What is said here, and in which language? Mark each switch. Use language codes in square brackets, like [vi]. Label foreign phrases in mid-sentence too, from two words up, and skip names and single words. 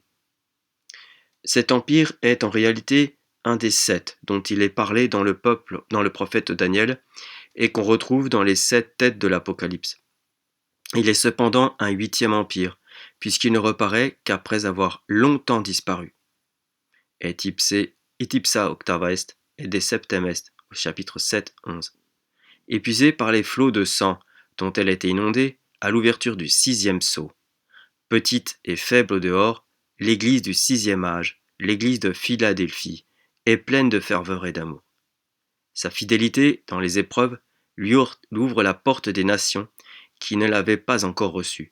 [fr] Cet empire est en réalité un des 7 dont il est parlé dans le prophète Daniel et qu'on retrouve dans les 7 têtes de l'Apocalypse. Il est cependant un 8e empire, puisqu'il ne reparaît qu'après avoir longtemps disparu. [la] Et ipsa octava est, et de septem est, [fr] au chapitre [la] 7-11. [fr] Épuisée par les flots de sang dont elle était inondée à l'ouverture du 6e sceau. Petite et faible au dehors, l'église du 6e âge, l'église de Philadelphie, est pleine de ferveur et d'amour. Sa fidélité dans les épreuves lui ouvre la porte des nations qui ne l'avaient pas encore reçu.